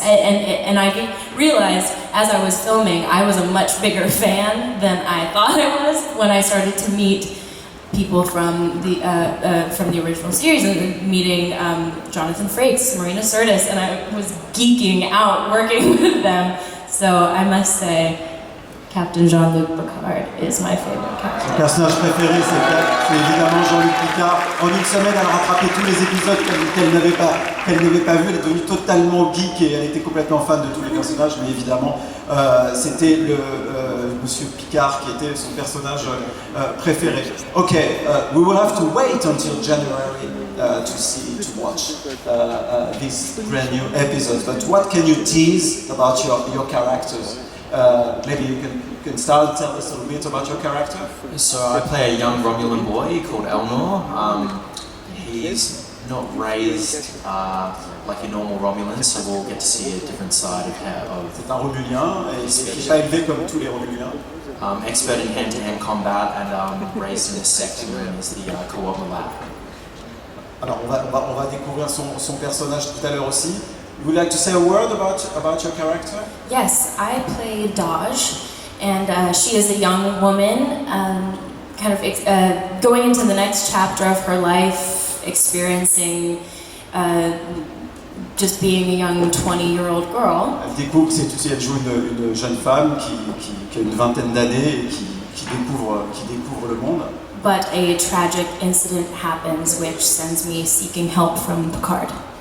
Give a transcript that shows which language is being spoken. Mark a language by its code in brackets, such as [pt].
[en] And I realized as I was filming, I was a much bigger fan than I thought I was when I started to meet people from the original series and meeting Jonathan Frakes, Marina Sirtis, and I was geeking out working with them. So I must say, Captain Jean-Luc Picard is my favorite character. [fr] Son personnage préféré, c'est évidemment Jean-Luc Picard. En une semaine, elle a rattrapé tous les épisodes qu'elle n'avait pas vus. Elle est devenue totalement geek et elle était complètement fan de tous les personnages. Mais évidemment, c'était Monsieur Picard qui était son personnage préféré. [en] Okay, we will have to wait until January to watch these brand new episodes. But what can you tease about your characters? Maybe you can start and tell us a little bit about your character. So I play a young Romulan boy called Elnor. He's not raised like a normal Romulan, so we'll get to see a different side of [fr] C'est un Romulien et il n'est pas élevé comme tous les Romuliens. [en] expert in hand-to-hand combat and raised in a sect known as the Co-op Lab. [fr] Alors on va découvrir son personnage tout à l'heure aussi. [en] Would you like to say a word about your character? Yes, I play Daj, and she is a young woman, kind of going into the next chapter of her life, experiencing just being a young 20-year-old girl. [fr] Elle découvre elle joue une jeune femme qui a une vingtaine d'années et qui découvre le monde. [en] But a tragic incident happens which sends me seeking help from Picard.